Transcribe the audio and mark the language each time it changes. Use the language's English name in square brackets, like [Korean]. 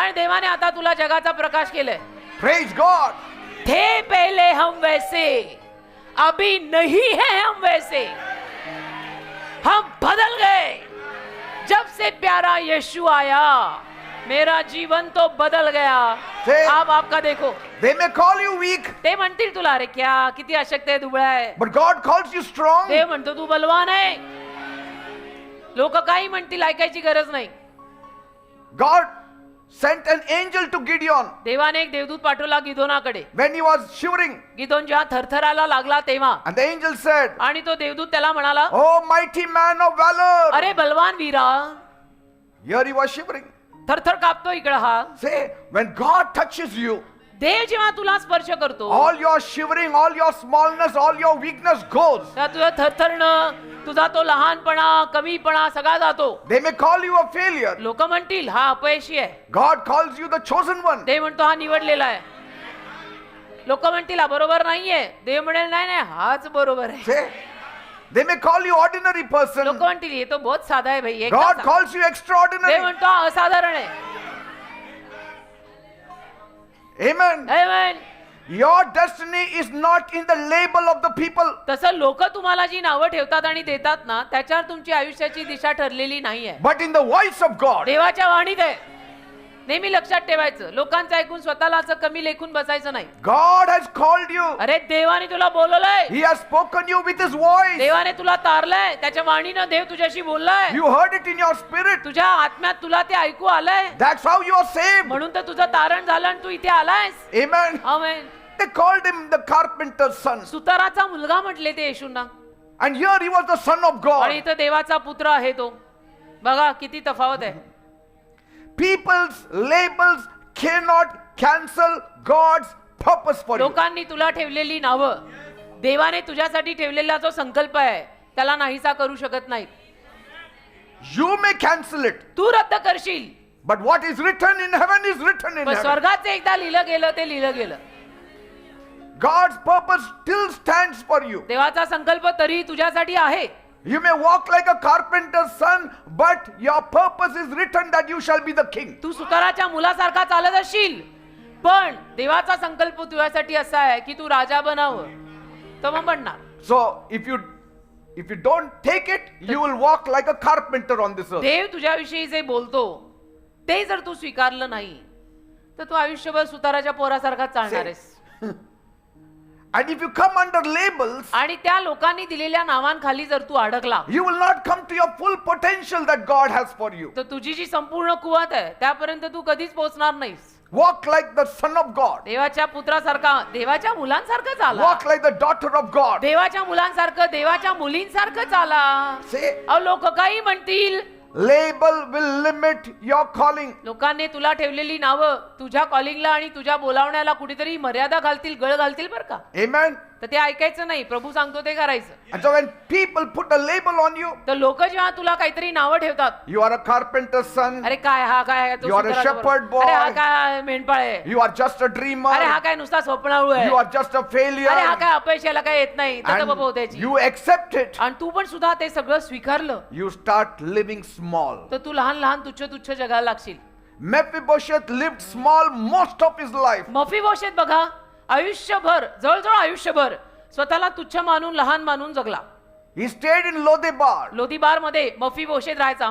[Marathi] आणि देवाने आता तुला जगाचा प्रकाश केलाय. [English] Praise God. [Hindi] थे पहले हम वैसे, अभी नहीं है हम वैसे, हम बदल गए जब से प्यारा यीशु आया. मेरा जीवन तो बदल गया. से- आप आपका देखो. [English] They may call you weak, [Marathi] ते म्हणतील तुला अरे क्या किती अशक्त आहे, दुबळा आहे. [English] but God calls you strong. [Marathi] देव म्हणतो तू बलवान आहे. लोक काही म्हणतील, ऐकायची गरज नाही. [English] God sent an angel to Gideon [Marathi] देवाने एक देवदूत पाठवला गिदोनाकडे. [English] when he was shivering. [Marathi] Gideon जेव्हा थरथराला लागला तेव्हा, [English] And the angel said, [Marathi] आणि तो देवदूत त्याला म्हणाला, [English] Oh mighty man of valor. [Marathi] अरे बलवान वीरा. [English] Here he was shivering. [Marathi] थरथर कापतो इकडं हा. [English] Say, when God touches you, [Marathi] देव जेव्हा तुला स्पर्श करतो [English] all your shivering, all your smallness, all your weakness goes. [Marathi] तेव्हा तुझं थरथरणं, तुझा तो लहानपणा, कमीपणा सगळा जातो. [English] They may call you a failure. [Marathi] लोक म्हणतील हा अपयशी आहे. [English] God calls you the chosen one. [Marathi] देव म्हणतो हा निवडलेला आहे. लोक म्हणतील हा बरोबर नाहीये. देव म्हणेल नाही नाही हाच बरोबर आहे. [English] Say, they may call you ordinary person. [Marathi] लोक म्हणतील हे [Hindi] तो बहुत [Marathi] साधा आहे भाई. [English] God calls you [Marathi] Dev [English] extraordinary. [Marathi] म्हणतो हा असाधारण आहे. [English] Amen. Amen. Your destiny is not in the label of the people. [Marathi] तसं लोक तुम्हाला जी नावं ठेवतात आणि देतात ना, त्याच्यावर तुमची आयुष्याची दिशा ठरलेली नाहीये. [English] But in the voice of God. [Marathi] देवाच्या वाणीत आहे. नेहमी लक्षात ठेवायचं, लोकांचं ऐकून स्वतःला असं कमी लेखून बसायचं नाही. [English] God has called you. [Marathi] अरे देवाने तुला बोलवलंय. [English] He has spoken you with his voice. [Marathi] देवाने तुला तारलंय. त्याच्या वाणीनं देव तुझ्याशी बोललाय. [English] You heard it in your spirit. [Marathi] तुझ्या आत्म्यात तुला ते ऐकू आलंय. [English] That's how you are saved. [Marathi] म्हणून तर तुझं तारण झालं आणि तू इथे आलायस. [English] Amen. [Marathi] Amen. [English] They called him the carpenter's son. [Marathi] सुताराचा मुलगा म्हटले ते येशूंना. [English] And here he was the son of [Marathi] आणि [English] God. [Marathi] इथं देवाचा पुत्र आहे तो. बघा किती तफावत आहे. [English] People's labels cannot cancel God's purpose for you. [Marathi] लोकांनी तुला ठेवलेली नावं, देवाने तुझ्यासाठी ठेवलेला जो संकल्प आहे त्याला नाहीसा करू शकत नाहीत. [English] You may cancel it. [Marathi] तू रद्द करशील, [English] But what is written in heaven is written in heaven. [Marathi] स्वर्गात जे एकदा लिहिलं गेलं ते लिहिलं गेलं. [English] God's purpose still stands for you. [Marathi] देवाचा संकल्प तरी तुझ्यासाठी आहे. [English] You may walk like a carpenter's son, but your purpose is written that you shall be the king. [Marathi] तू सुताराच्या मुलासारखा चालत असशील, पण देवाचा संकल्प तुझ्यासाठी असा आहे की तू राजा बनावं, तर मग बनणार. [English] So if you don't take it, you will walk like a carpenter on this earth. [Marathi] देव तुझ्याविषयी जे बोलतो ते जर तू स्वीकारलं नाही तर तू आयुष्यभर सुताराच्या पोरासारखा चालणार आहेस. [English] And if you come under labels, [Marathi] आणि त्या लोकांनी दिलेल्या नावांखाली जर तू अडकला [English] you will not come to your full potential that God has for you. [Marathi] तर तुझी जी संपूर्ण कुवत आहे त्यापर्यंत तू कधीच पोहोचणार नाहीस. [English] Walk like the son of God. [Marathi] देवाच्या पुत्रासारखा, देवाच्या मुलांसारखं चाला. [English] Walk like the daughter of God. [Marathi] देवाच्या मुलांसारखं, देवाच्या मुलींसारखं चाला. [English] Say, [Marathi] अहो लोक काही म्हणतील. [English] label will limit your calling. [Marathi] लोकांनी तुला ठेवलेली नावं तुझ्या कॉलिंगला आणि तुझ्या बोलावण्याला कुठेतरी मर्यादा घालतील, गळ घालतील बरं का. [English] Amen. [Marathi] तर ते ऐकायचं नाही. प्रभू सांगतो ते करायचं. [English] And so when people put a label on you, [Marathi] तर लोक जेव्हा तुला काहीतरी नावं ठेवतात, [English] you are a carpenter's son, [Marathi] अरे काय हा काय तो [English] You are a [Marathi] सुताराचा [English] shepherd [Marathi] पोर. अरे हा [English] boy. [Marathi] काय मेंढपाळ आहे. [English] you are just a dreamer, [Marathi] अरे हा काय नुसता स्वप्नाळू आहे. [English] you are just a failure, [Marathi] अरे हा काय अपयशाला काय येत नाही. तर बाबा [English] and [Marathi] त्याची. [English] you accept it, [Marathi] आणि तू पण सुद्धा ते सगळं स्वीकारलं [English] you start living small. [Marathi] तर तू लहान लहान तुच्छ तुच्छ जगाला लागशील. [English] Mephibosheth lived small most of his life. [Marathi] मफीबोशेत बघा आयुष्यभर, जवळजवळ आयुष्यभर स्वतःला तुच्छ मानून, लहान मानून जगला. [English] He stayed in Lodebar. [Marathi] लोदीबार मध्ये मफीबोशेत राहायचा.